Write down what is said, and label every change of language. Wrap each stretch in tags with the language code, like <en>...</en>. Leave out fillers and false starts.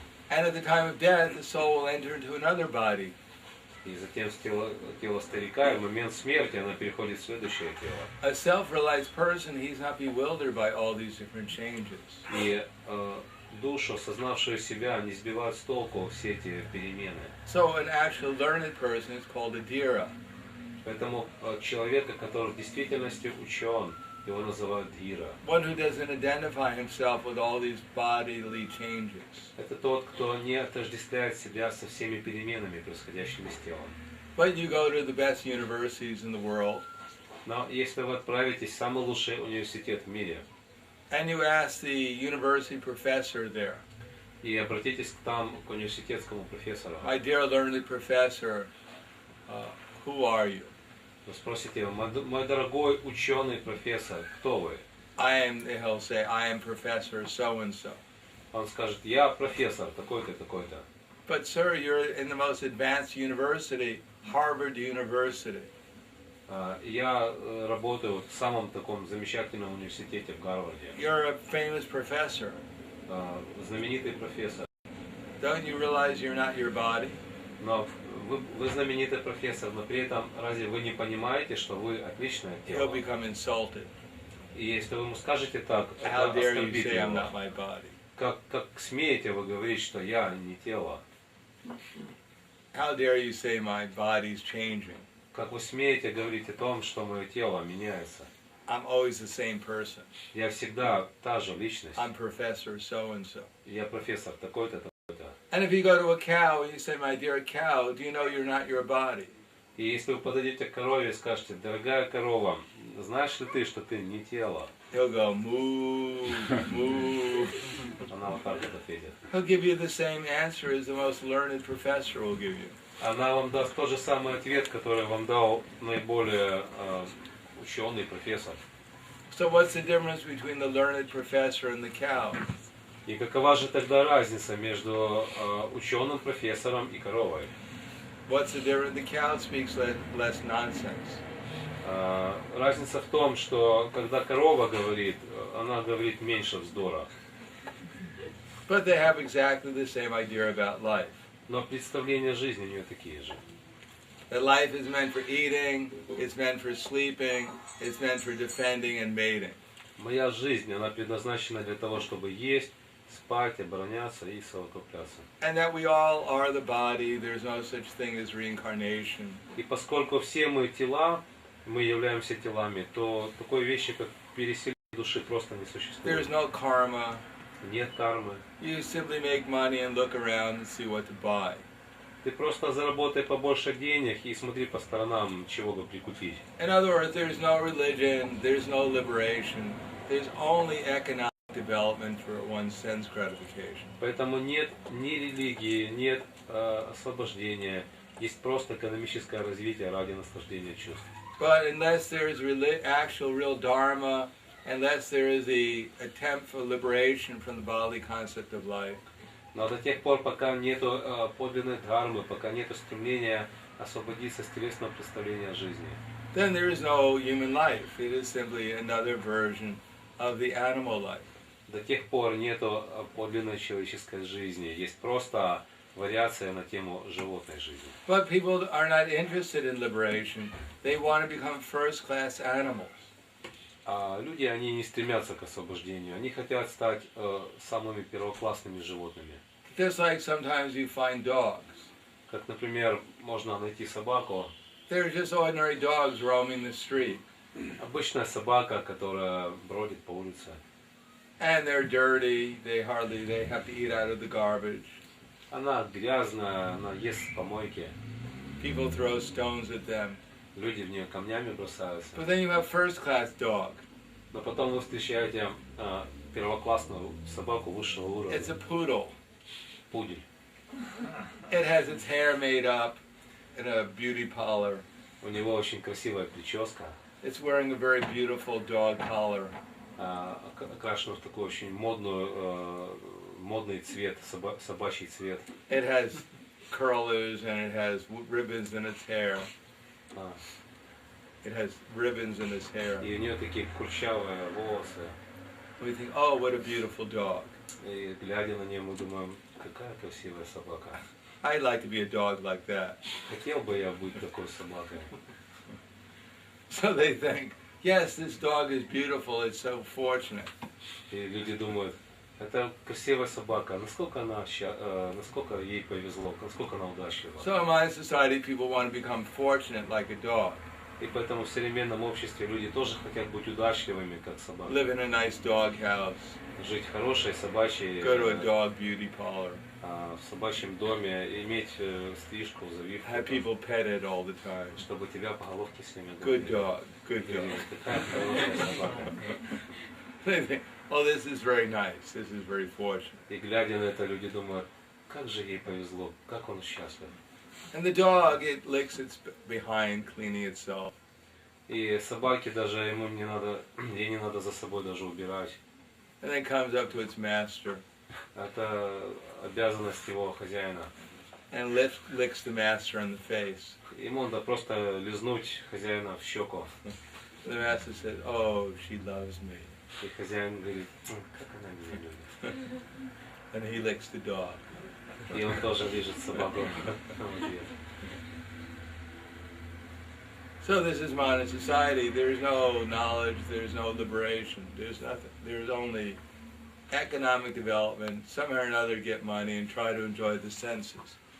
<en>And at the time of death, the soul will enter into another body.</en> <ru>И затем с тела старика, и в момент смерти она переходит в следующее тело.</ru> <en>A self-realized person, he's not bewildered by all these different changes.</en> <ru>И душу, осознавшую себя, не сбивают с толку все эти перемены.</ru> <en>So an actual learned person is called a dhira.</en> <ru>Поэтому человека, который в действительности учен, его называют dhira.</ru> <en>One who doesn't identify himself with all these bodily changes.</en> <ru>Это тот, кто не отождествляет себя со всеми переменами, происходящими с телом.</ru> <en>But you go to the best universities in the world,</en> <ru>Но если вы отправитесь в самый лучший университет в мире,</ru> <en>and you ask the university professor there,</en> <ru>и обратитесь к университетскому профессору,</ru> <en>my dear learned professor, who are you?</en> <ru>вы спросите, мой дорогой ученый профессор, кто вы?</ru> <en>He'll say, I am professor so-and-so.</en> <ru>Он скажет, я профессор такой-то, такой-то.</ru> <en>But sir, you're in the most advanced university, Harvard University.</en> <ru>Я работаю в самом таком замечательном университете в Гарварде.</ru> <en>You're a famous professor.</en> <ru>Знаменитый профессор.</ru> <en>Don't you realize you're not your body?</en> <ru>Но вы знаменитый профессор, но при этом разве вы не понимаете, что вы отличное</ru> <en>He'll</en> <ru>тело?</ru> <en>become insulted.</en> <ru>И если вы ему скажете так,</ru> <en>How</en> <ru>это</ru> <en>dare you</en> <ru>оскорбит</ru> <en>say I'm</en> <ru>его.</ru> <en>not my body?</en> <ru>Как смеете вы говорить, что я не тело?</ru> <en>How dare you say my body's changing?</en> <ru>Как вы смеете говорить о том, что мое тело меняется?</ru> <en>I'm always the same person.</en> <ru>Я всегда та же личность.</ru> <en>I'm professor so-and-so.</en> <ru>Я профессор такой-то, такой-то.</ru> <en>And if you go to a cow and you say, my dear cow, do you know you're not your body?</en> <ru>И если вы подойдете к корове и скажете, дорогая корова, знаешь ли ты, что ты не тело?</ru> <en>He'll go, moo, moo.</en> <ru>Она вот так вот ответит.</ru> <en>He'll give you the same answer as the most learned professor will give you.</en> <ru>Она вам даст тот же самый ответ, который вам дал наиболее ученый профессор.</ru> <en>So what's the difference between the learned professor and the cow?</en> <ru>И какова же тогда разница между ученым профессором и коровой?</ru> <en>What's the difference? The cow speaks less nonsense.</en> <ru>Разница в том, что когда корова говорит, она говорит меньше вздора.</ru> <en>But they have exactly the same idea about life.</en> <ru>Но представления жизни у нее такие же.</ru> <en>That life is meant for eating, it's meant for sleeping, it's meant for defending and mating.</en> <ru>Моя жизнь, она предназначена для того, чтобы есть, спать, обороняться и совокупляться.</ru> <en>And that we all are the body, there's no such thing as reincarnation.</en> <ru>И поскольку все мы тела, мы являемся телами, то такой вещи, как переселение души, просто не существует.</ru> <en>There's no karma.</en> <ru>Нет кармы.</ru> <en>You simply make money and look around and see what to buy.</en> <ru>Ты просто заработай побольше денег и смотри по сторонам, чего бы прикупить.</ru> <en>In other words, there's no religion, there's no liberation, there's only economic development for one's sense gratification.</en> <ru>Поэтому нет ни религии, нет освобождения, есть просто экономическое развитие ради наслаждения чувств.</ru> <en>But unless there is actual real dharma, unless there is the attempt for liberation from the bodily concept of life,</en> <ru>Но до тех пор, пока нету подлинной дхармы, пока нету стремления освободиться с телесного представления о жизни,</ru> <en>then there is no human life. It is simply another version of the animal life.</en> <ru>до тех пор нету подлинной человеческой жизни. Есть просто вариация на тему животной жизни.</ru> <en>But people are not interested in liberation. They want to become first-class animals.</en> <ru>А люди, они не стремятся к освобождению. Они хотят стать самыми первоклассными животными.</ru> <en>Just like sometimes you find dogs.</en> <ru>Как, например, можно найти собаку,</ru> <en>They're just ordinary dogs roaming the street.</en> <ru>обычная собака, которая бродит по улице.</ru> <en>And they're dirty, they have to eat out of the garbage.</en> <ru>Она грязная, она ест с помойки.</ru> <en>People throw stones at them.</en> <ru>Люди в нее камнями бросаются.</ru> <en>But then you have first-class dog.</en> <ru>Но потом вы встречаете первоклассную собаку высшего уровня.</ru> <en>It's a poodle.</en> <ru>Пудель.</ru> <en>It has its hair made up in a beauty parlor.</en> <ru>У него очень красивая прическа.</ru> <en>It's wearing a very beautiful dog collar.</en> <ru>Окрашена в такой очень модный цвет, собачий цвет.</ru> <en>It has curlers and it has ribbons in its hair. It has ribbons in its hair.</en> <ru>И у нее такие курчавые волосы.</ru> <en>We think, oh, what a beautiful dog.</en> <ru>И глядя на нее, мы думаем, какая красивая собака.</ru> <en>I'd like to be a dog like that.</en> <ru>Хотел бы я быть такой собакой.</ru> <en>So they think, yes, this dog is beautiful, it's so fortunate.</en> <ru>И люди думают, это красивая собака, насколько ей повезло, насколько она удачлива.</ru> <en>So in my society, people want to become fortunate like a dog.</en> <ru>И поэтому в современном обществе люди тоже хотят быть удачливыми, как собака.</ru> <en>Live in a nice dog house.</en> <ru>Жить в хорошей собачьей,</ru> <en>Go to a dog beauty parlor.</en> <ru>в собачьем доме, иметь стрижку, завивку.</ru> <en>Have people pet it all the time.</en> <ru>Чтобы тебя по головке всеми</ru> <en>Good dog, good dog.</en> <ru>Какая хорошая собака.</ru> <en>They think, oh, this is very nice, this is very fortunate.</en> <ru>И глядя на это, люди думают, как же ей повезло, как он счастлив.</ru> <en>And the dog, it licks its behind, cleaning itself.</en> <ru>И собаке даже ей не надо за собой даже убирать.</ru> <en>And then comes up to its master.</en> <ru>Это обязанность его хозяина.</ru> <en>And licks the master in the face.</en> <ru>Ему надо просто лизнуть хозяина в щеку.</ru> <en>The master says, oh, she loves me.</en> <ru>И хозяин говорит, как она меня любит.</ru> <en>And he licks the dog.</en> <ru>И он тоже лижет собаку в ответ.</ru> <en>So this is modern society. There's no knowledge, there's no liberation, there's nothing. There's only economic development, somehow or another get money and try to enjoy the senses.</en>